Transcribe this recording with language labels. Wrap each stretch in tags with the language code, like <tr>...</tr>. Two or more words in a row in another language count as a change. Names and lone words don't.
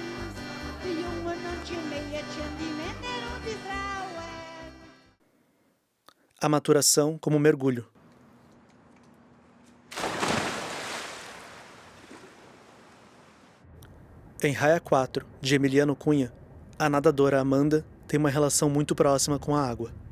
<de>Die Jungen und die Mädchen, die Männer und die Frauen.</de> <pt>A maturação como mergulho. Em Raia 4, de Emiliano Cunha, a nadadora Amanda tem uma relação muito próxima com a água.</pt>